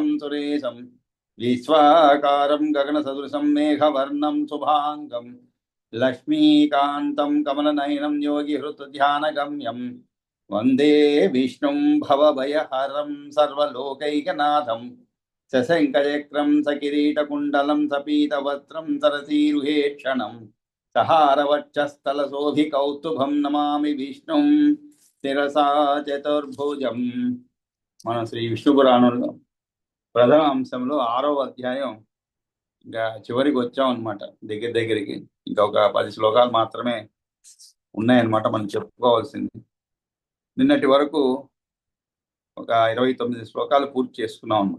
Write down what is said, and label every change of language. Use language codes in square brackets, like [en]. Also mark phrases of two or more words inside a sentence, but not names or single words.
[sa] सुरेशं विश्वाकारं गगनसदृशं मेघवर्णं शुभाङ्गं लक्ष्मीकान्तं कमलनयनं योगिहृतध्यानगम्यं वन्दे विष्णुं भवभयहरं सर्वलोकैकनाथं सशङ्खचक्रं सकिरीटकुण्डलं सपीतवस्त्रं सरसीरुहेक्षणं सहारवक्षस्थलशोभिकौस्तुभं नमामि विष्णुं शिरसा चतुर्भुजम्. [te] మనం శ్రీ విష్ణు పురాణంలో ప్రథమ అంశంలో 6వ అధ్యాయం ఇంకా చివరికి వచ్చాం అనమాట. దగ్గరికి ఇంకొక 10 శ్లోకాలు మాత్రమే ఉన్నాయన్నమాట మనం చెప్పుకోవాల్సింది. నిన్నటి వరకు ఒక 29 శ్లోకాలు పూర్తి చేసుకున్నాం అన్నమాట.